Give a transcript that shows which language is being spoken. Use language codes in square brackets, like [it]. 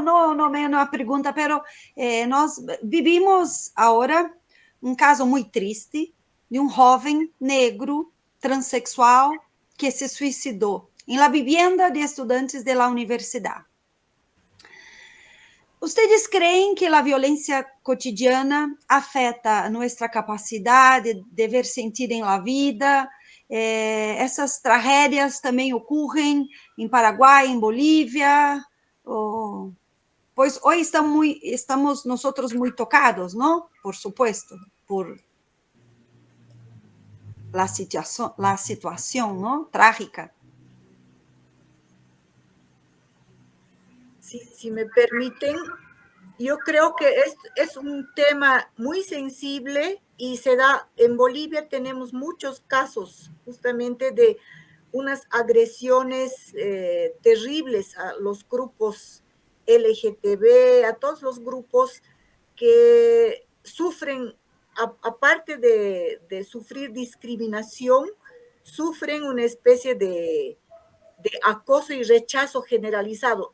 [es] No es una pregunta, pero nós vivimos ahora un caso muy triste de un joven negro, transexual, que se suicidó en la vivienda de estudiantes de la universidad. ¿Ustedes creen que la violencia cotidiana afecta nuestra capacidad de ver sentido en la vida? [pt] Essas tragédias também ocorrem em Paraguai, em Bolívia? Pois hoje estamos [es] nosotros muy tocados, ¿no? Por supuesto, por la situación, ¿no? Trágica. Si me permiten, yo creo que es un tema muy sensible y se da, en Bolivia tenemos muchos casos justamente de unas agresiones terribles a los grupos LGTB, a todos los grupos que sufren, aparte de sufrir discriminación, sufren una especie de acoso y rechazo generalizado.